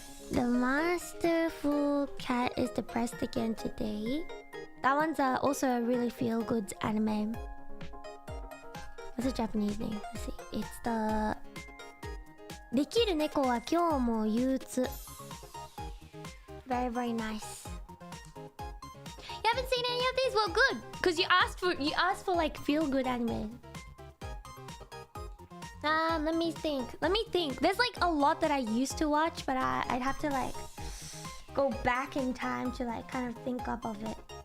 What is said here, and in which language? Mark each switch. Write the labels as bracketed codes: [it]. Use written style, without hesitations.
[en] The masterful cat is depressed again today. That one's also a really feel-good anime. What's the Japanese name? Let's see. It's the... [ja] できる猫は今日も憂鬱. [en] Very, very nice. You haven't seen any of these? Well, good. Because you asked for like feel-good anime. Let me think. There's like a lot that I used to watch, but I'd have to like go back in time to like kind of think up of it.